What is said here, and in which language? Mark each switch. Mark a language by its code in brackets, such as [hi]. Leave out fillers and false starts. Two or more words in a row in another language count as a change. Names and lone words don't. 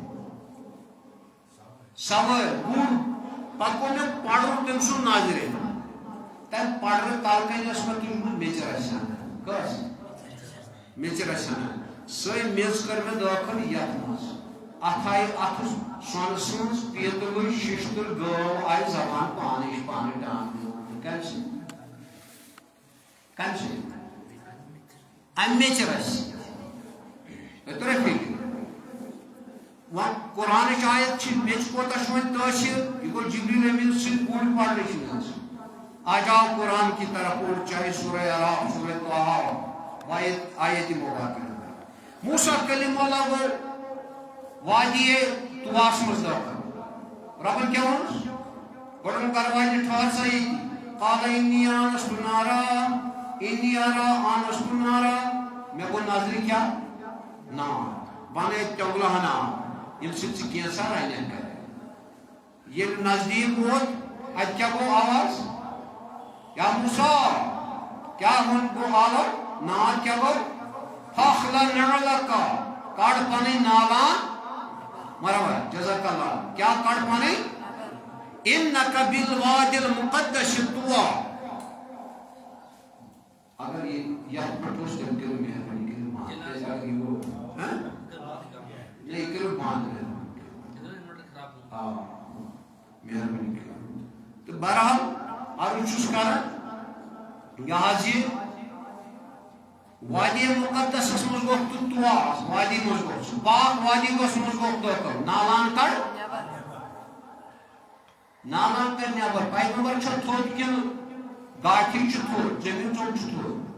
[ks] سوٲرۍ گُر پتہٕ کوٚر مےٚ پڑُن تٔمۍ سُنٛد نظرِ تمہِ پڑرٕ تل کنہِ ٲس مےٚ تُجمُت میٚژِ رَژھِ کٲس میٚژِ رَژھِ سۄے میٚژ کٔر مےٚ دٲخل یتھ منٛز اتھ آیہِ اتھٕ سۄنہٕ سٕنٛز پیٖتلٕچ شِشتٕر گٲو آیہِ زبان پانے ٹانٛگنہٕ کمہِ سۭتۍ کمہِ سۭتۍ امہِ میٚژِ رَژھِ تۄہہِ فِکر وۄنۍ قرآنٕچ آیت چھِ میٚژِ کوتاہ چھُ وۄنۍ تٲثیٖر یہِ گوٚو جبریل امیٖن سٕنٛدۍ پوٗرٕ پرنٕچ منٛز آجاؤ قرآن [ur] کی طرف اور چاہے [ks] سورہ اعراف سورہ طٰہٰ آیت مبارکہ موسیٰ کلیم اللہ گوٚو وادی طواس منٛز دٲخل ربن کیٛاہ ووٚنُس گۄڈٕ کر والہِ ٹھہر سا ییٚتی [ar] قال انی آنست نارا [ks] انی آنست نارا مےٚ گوٚو نظرِ کیٛاہ نار بنے تۄگلہٕ ہن آب ییٚمہِ سۭتۍ ژٕ کینٛژھا رنکھ کرِ ییٚلہِ نزدیٖک ووت اتہِ کیٛاہ گوٚو آواز یا موسیٰ کیا گوٚو حالت نار کیا گوٚو [ar] فخلع نعلک [ks] کڑ پنٕنۍ نالان مرحبا [ar] جزاک اللہ [ks] کیا کڑ پنٕنۍ [ar] انک بالوادی المقدس طویٰ [ks] اگر یتھ پٮ۪ٹھ اوس تیٚلہِ کٔرِو مہربٲنی کٔرِتھ اگر یہِ گوٚو یہِ کٔرِو بنٛد آ مہربٲنی کٔرِتھ تہٕ بہرحال عرض چھُس کران یہِ حظ یہِ وادی مقدسس منٛز گوٚو تہٕ طواس وادی منٛز گوٚو سُہ پاک وادی گوٚس منٛز گوٚو دٲخل نالان کڑ نالان کڑ نٮ۪بر پیغمبر چھا تھوٚد کِنہٕ گاٹھی چھُ تھوٚد زمیٖن ژوٚپ چھُ تھوٚد